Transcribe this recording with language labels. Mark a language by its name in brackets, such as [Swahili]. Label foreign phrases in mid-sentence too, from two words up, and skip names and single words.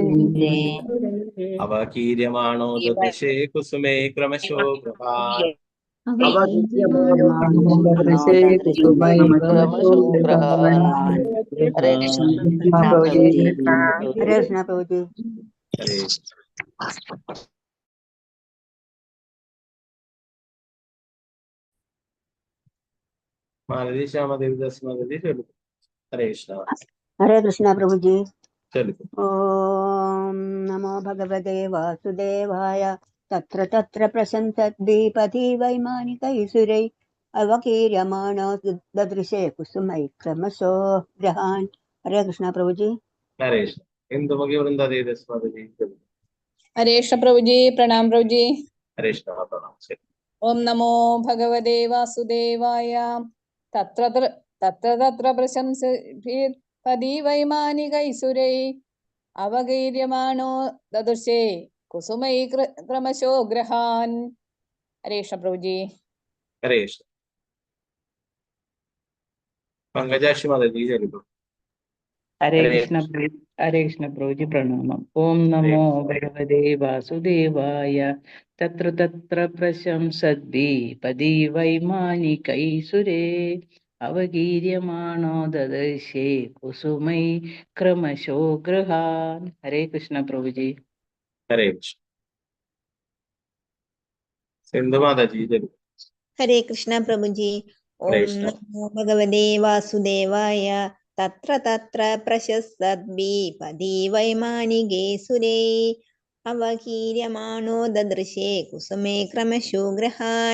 [Sanskrit] അവകീര്യമാണോ ദൃശേ കുസുമൈ ക്രമശോ ഗൃഹാൻ. അവഗീര്യമാണോ ദദൃശേ क्रमशोग्रहान् [Hindi] हरे कृष्ण प्रभुजी। [Malayalam] ഹരേ കൃഷ്ണ പ്രഭുജി. ഹരേ മാലതി ശ്യാമദേവിദാസ് മാലതി ചൊല്ലുക. ഹരേ കൃഷ്ണ. ഹരേ കൃഷ്ണ പ്രഭുജി. ചൊല്ലുക. [Sanskrit] ഓം നമോ ഭഗവതേ വാസുദേവായ. തത്ര തത്ര പ്രശംസദ്വിപതി വൈമാനികൈസുരൈ അവകീര്യമാണോ ദദൃശേ കുസുമൈ ക്രമശോ ഗ്രഹാൻ. [Malayalam] ഹരേ കൃഷ്ണ പ്രഭുജി. ഹരേ കൃഷ്ണ. ഇന്ദുമുഖി വൃന്ദാദേവിദാസ് മാലതി ചൊല്ലുക. [Hindi] हरे कृष्ण प्रभु जी। प्रणाम प्रभु जी। [Malayalam] ഹരേ കൃഷ്ണ. പ്രണാം. ശരി. [Sanskrit] ओम नमो भगवते वासुदेवाय। तत्र तत्र प्रशंसति वैमानिकैसुरै अवगीर्यमाणो ददृशे कुसुमै क्रमशो ग्रहान्. [Hindi] हरे कृष्ण प्रभु जी। [Malayalam] ഹരേ കൃഷ്ണ. പങ്കജാക്ഷി മാതാജി ചൊല്ലുക. [Hindi] हरे कृष्ण प्रभु जी। प्रणामम्। [Sanskrit] ओम नमो भगवते वासुदेवाय। तत्र तत्र प्रशंसद्भिः वैमानिकैसुरे अवगीर्यमाणो ददर्शे कुसुमै क्रमशो गृहान्. [Hindi] हरे कृष्ण प्रभु जी। [Malayalam] ഹരേ കൃഷ്ണ. സിന്ധു മാതാജി ചൊല്ലുക. ഹരേ കൃഷ്ണ പ്രഭുജി. ഹരേ [Sanskrit] ഓം [Malayalam] കൃഷ്ണ. [Sanskrit] നമോ ഭഗവതേ വാസുദേവായ. തത്ര തത്ര പ്രശസ്തദ്ഭിപതി വൈമാനികേ സുരൈ അവകീര്യമാണോ ദദൃശേ കുസുമേ ക്രമശോ ഗ്രഹാൻ.